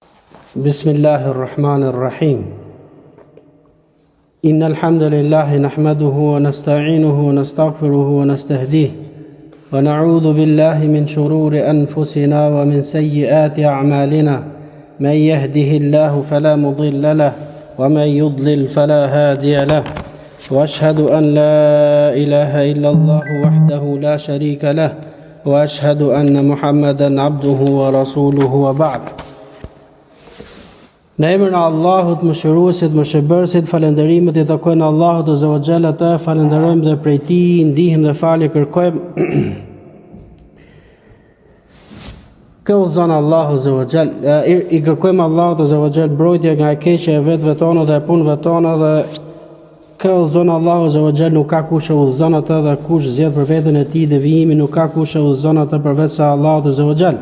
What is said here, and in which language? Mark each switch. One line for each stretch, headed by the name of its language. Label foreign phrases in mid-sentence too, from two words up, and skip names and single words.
Arabic: بسم الله الرحمن الرحيم إن الحمد لله نحمده ونستعينه ونستغفره ونستهديه ونعوذ بالله من شرور أنفسنا ومن سيئات أعمالنا من يهده الله فلا مضل له ومن يضلل فلا هادي له وأشهد أن لا إله إلا الله وحده لا شريك له وأشهد أن محمدا عبده ورسوله وبعد.
Albanian: Në emrin e Allahut, mëshiruesit, mëshirbërësit, falënderimet i takojnë Allahut
Arabic: عز وجل,
Albanian: të falenderojmë dhe prej Tij ndihmë dhe falje kërkojmë. Kë udhëzon Allahu
Arabic: عز وجل,
Albanian: i kërkojmë Allahut
Arabic: عز وجل
Albanian: mbrojtje nga e keqja e vetëve tona dhe e punëve tona, dhe kë udhëzon Allahu
Arabic: عز وجل,
Albanian: nuk ka kush e udhëzon atë, dhe kush zgjedh për veten e tij devijimin, nuk ka kush e udhëzon atë përveç se Allahut
Arabic: عز وجل.